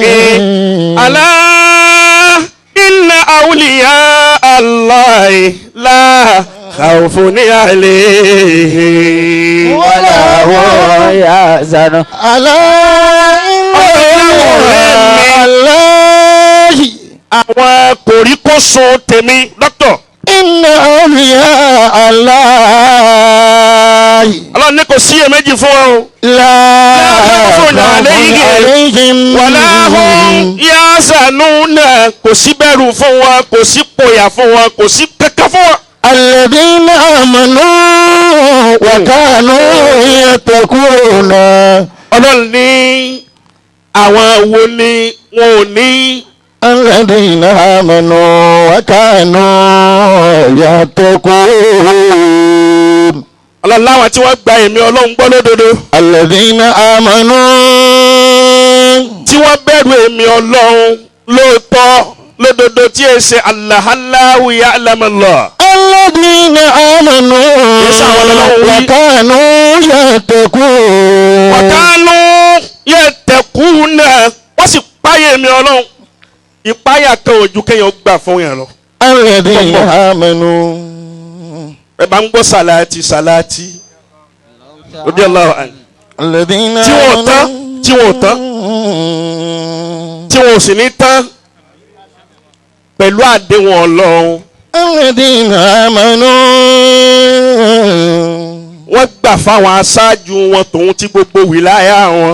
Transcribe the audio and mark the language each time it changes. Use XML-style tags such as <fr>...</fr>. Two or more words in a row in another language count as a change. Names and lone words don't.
<ar>ألا إن أولياء الله لا خوف عليهم ولا هم يحزنون.</ar> <yo>àwọn kòríkòsùn tèmi dọ́kítọ̀.</yo> <ar>إن أولياء الله.</ar> <yo>Ọlọ́run ní kò sí iyèméjì fún wọn o.</yo> <ar>لا خوف عليهم ولا هم يحزنون.</ar> <yo>Kò sí bẹ̀rù fún wọn, kò sí pòyà fún wọn, kò sí kankan fún wọn.</yo> <ar>الذين آمنوا وكانوا يتقون.</ar> <yo>Ọlọ́run ní àwọn wo ni wọn ò ní.</yo> <ar>الذين آمنوا وكانوا يتقون.</ar> <yo>Ọlọ́run láwọn tí wọ́n gba èmi Ọlọ́run gbọ́ lódodo.</yo> <ar>الذين آمنوا.</ar> <yo>tí wọ́n bẹ̀rù èmi Ọlọ́run lóòótọ́ lódodo tí ẹ ṣe</yo> <ar>الله يعلم الله. الذين آمنوا وكانوا يتقون. وكانوا يتقون</ar> <yo>wọ́n sì páyà èmi Ọlọ́run.</yo> <ar>ìpáyà kan ojú kéèyàn gbà fún yẹn lọ. الذين آمنوا.</ar> <yo>ẹ bá ń gbọ́ sàláàtì</yo> <ar>رضي الله عنه. الذين</ar> <yo>tí wọ́n tán tí wọ́n ò sì ní tán pẹ̀lú àdéhùn Ọlọ́run.</yo> <ar>الذين آمنوا.</ar> <yo>wọ́n gbà fáwọn aṣáájú wọn tòun tí gbogbo wìláyà wọn.</yo>